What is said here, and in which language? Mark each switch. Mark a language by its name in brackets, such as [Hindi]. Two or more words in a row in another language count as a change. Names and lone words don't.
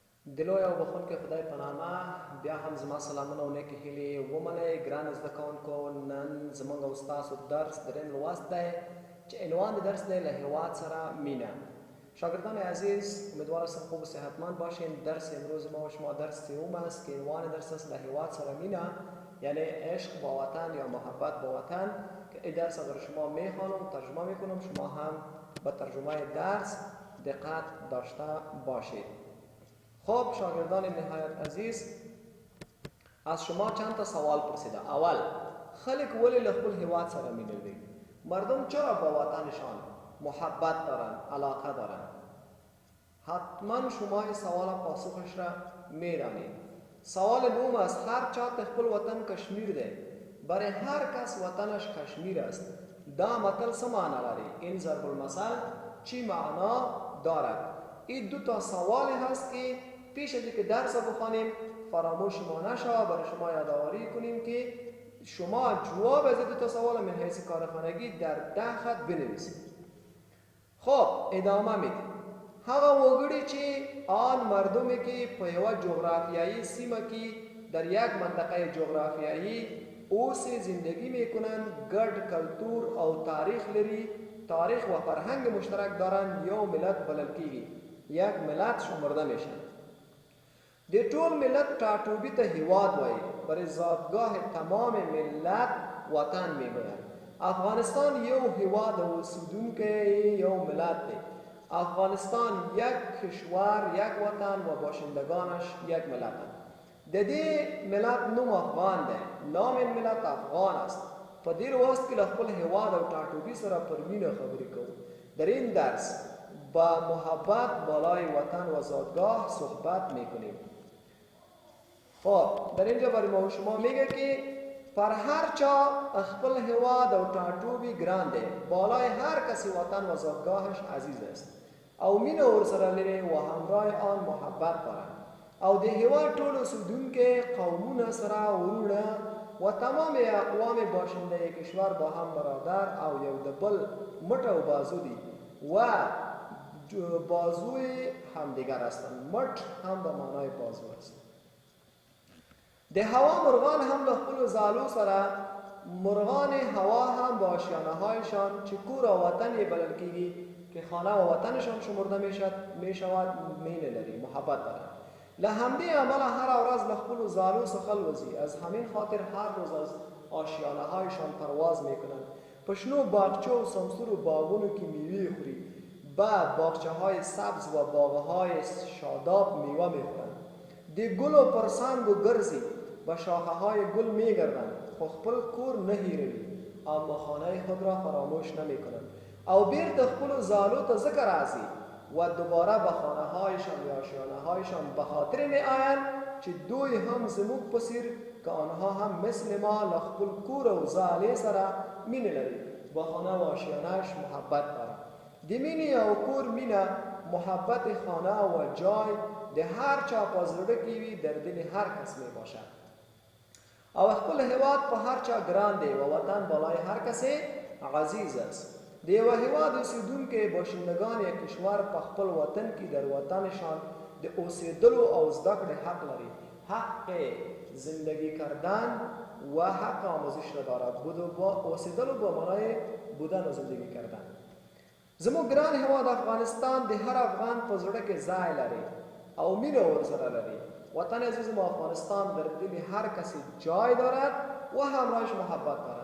[Pashto] دلوی او بخون کې خدای په نامه بیا هم زما سلامونه او نیکې هیلې ومنئ. ګرانو زده کوونکو، نن زموږ او ستاسو درس دریم لوست دی چې عنوان د درس دی له هیواد سره مینه. [Persian] شاگردان عزیز، امیدوار هستم خوب و صحتمند باشین. درس امروز ما و شما درس سوم است که عنوان درس است [Pashto] له هیواد سره مینه، [Persian] یعنی عشق با وطن یا محبت با وطن. که این درس اگر شما میخوانم ترجمه میکنم، شما هم به ترجمه درس دقت داشته باشید. خب شاگردان نهایت عزیز، از شما چند تا سوال پرسیده. [Pashto] اول، خلق ولی له خپل هیواد سره مینه لري؟ [Persian] مردم چرا با وطنشان محبت دارن، علاقه دارن؟ حتما شما این سوال پاسخش را میدانید. سوال دوم است، [Pashto] هر چا خپل وطن کشمیر ده، [Persian] برای هر کس وطنش کشمیر است. [Pashto] دا متل څه معنا لري؟ [Persian] این ضرب المثل چی معنا دارد؟ این دو تا سوال هست که پیش از اینکه درس بخوانیم فراموش ما نشود. برای شما یادآوری کنیم که شما جواب از دو تا سوال من حیث کارخانگی در 10 خط بنویسید. خب ادامه میدیم. [Pashto] هغه وګړي چې [Persian] آن مردمی که [Pashto] په یوه جغرافیایی سیمه کې [Persian] در یک منطقه جغرافیایی [Pashto] اوسې [Persian] زندگی میکنن، [Pashto] ګډ کلتور او تاریخ لري، [Persian] تاریخ و فرهنگ مشترک دارن، [Pashto] یو ملت بلل کیږي، [Persian] یک ملت شمرده میشن. [Pashto] د ټول ملت ټاټوبي ته هیواد وایي، [Persian] برای زادگاه تمام ملت وطن میگویند. [Pashto] افغانستان یو هیواد اوسیدونکی یو ملت دی. [Persian] افغانستان یک کشور، یک وطن و باشندگانش یک ملت است. [Pashto] د دې ملت نوم افغان دی، [Persian] نام این ملت افغان است. [Pashto] په دې وخت کې له خپل هیواد او ټاټوبي سره پر مینه خبرې کوو. [Persian] در این درس با محبت بالای وطن و زادگاه صحبت میکنیم. خب در اینجا برای ما و شما میگه که [Pashto] پر هر چا خپل هیواد او ټاټوبي ګران دی، [Persian] بالای هر کسی وطن و زادگاهش عزیز است [Pashto] او مینه ورسره لري [Persian] و همراه آن محبت دارند. [Pashto] او د هیواد ټول اوسیدونکي قومونه سره ورونه [Persian] و تمام اقوام باشنده کشور با هم برادر [Pashto] او یو د بل مټ او بازو دي [Persian] و بازوی همدیگر هستند. مټ هم به معنای بازو است. [Pashto] د هوا مرغان هم له خپلو ځالو سره، [Persian] مرغان هوا هم با آشیانه هایشان [Pashto] چې کور او وطن یې بلل کیږي، [Persian] که خانه و وطنشان شمرده میشود، [Pashto] مینه لري، [Persian] محبت دارند. [Pashto] له همدې امله هر ورځ له خپلو ځالو څخه الوزي. [Persian] از همین خاطر هر روز از آشیانه هایشان پرواز میکنند. [Pashto] په شنو باغچه و سمسور و باغونو کې میوه خوري. [Persian] بعد باغچه های سبز و باغهای شاداب میوه میخورند. [Pashto] د ګلو پر څانګو ګرځي، [Persian] به شاخه های گل میگردند، [Pashto] خو خپل کور نه هیروي، [Persian] اما خانه خود را فراموش نمیکنند. [Pashto] او بیرته خپلو ځالو ته ځکه راځي [Persian] و دوباره به خانه هایشان یا آشیانه هایشان به خاطر می آیند [Pashto] چې دوی هم زموږ په څیر [Persian] که آنها هم مثل ما [Pashto] له خپل کور او ځالې سره مینه لري، [Persian] با خانه و آشیانهش محبت دارند. [Pashto] د مینې او کور مینه، [Persian] محبت خانه و جای [Pashto] د هر چا په زړه کې وي، [Persian] در دل هر کس می باشد. [Pashto] او خپل هیواد په هر چا ګران دی [Persian] و وطن بالای هر کس عزیز است. [Pashto] د یوه هیواد اوسیدونکي [Persian] باشندگان یک کشور [Pashto] په خپل وطن کې [Persian] در وطنشان [Pashto] د اوسیدلو او زده کړې حق لري. [Persian] حق زندگی کردن و حق آموزش را دارد. اوسیدلو به معنای بودن و زندگی کردن. [Pashto] زموږ ګران هیواد افغانستان د هر افغان په زړه کې ځای لري او مینه ورسره لري. [Persian] وطن عزیز ما افغانستان در دل هر کسی جای دارد و همراهش محبت دارد.